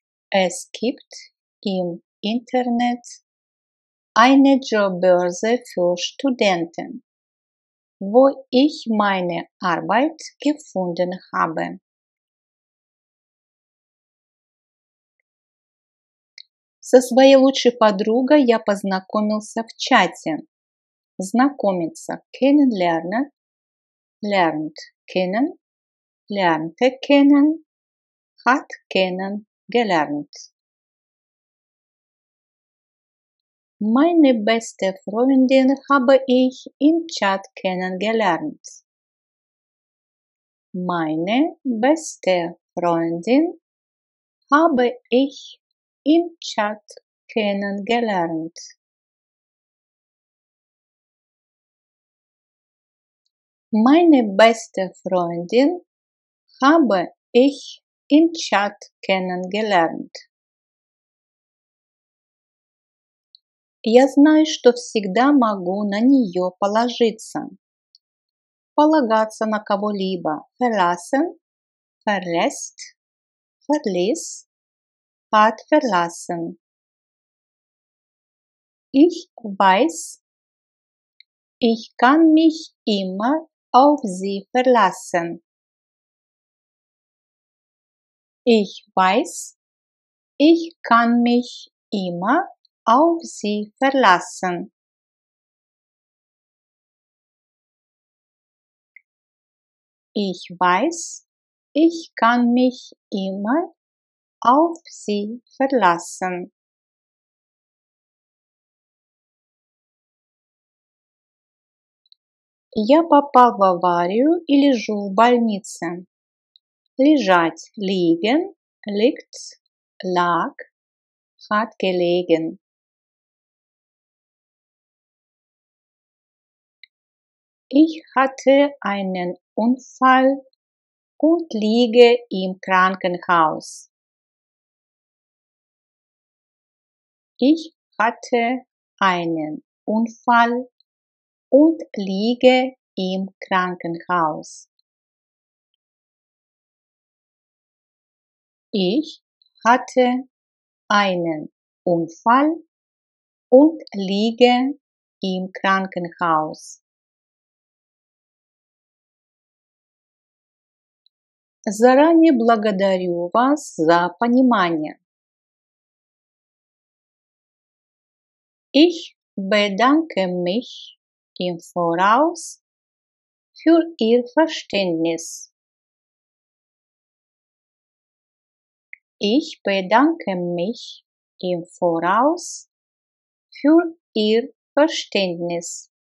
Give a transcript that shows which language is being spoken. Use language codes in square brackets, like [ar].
[de] Es gibt im Internet eine Jobbörse für Studenten, wo ich meine Arbeit gefunden habe. [ru] Со своей лучшей подругой я познакомился в чате. [de] Знакомиться – kennenlernen, lernt kennen, lernte kennen, hat kennen gelernt. Meine beste Freundin habe ich im Chat kennengelernt. Meine beste Freundin habe ich im Chat kennengelernt. Meine beste Freundin habe ich im Chat kennengelernt. [ru] Я знаю, что всегда могу на нее положиться. Полагаться на кого-либо. [de] Verlassen, verlässt, verließ, hat verlassen. Ich weiß, ich kann mich immer auf sie verlassen. Ich weiß, ich kann mich immer auf sie verlassen. Ich weiß, ich kann mich immer auf sie verlassen. [ru] Я попал в аварию и лежу в больнице. [de] Лежать, liegen, liegt, lag, hat gelegen. Ich hatte einen Unfall und liege im Krankenhaus. Ich hatte einen Unfall und liege im Krankenhaus. Ich hatte einen Unfall und liege im Krankenhaus. [ru] Заранее благодарю вас за понимание. [de] Ich bedanke mich im Voraus für Ihr Verständnis. Ich bedanke mich im Voraus für Ihr Verständnis.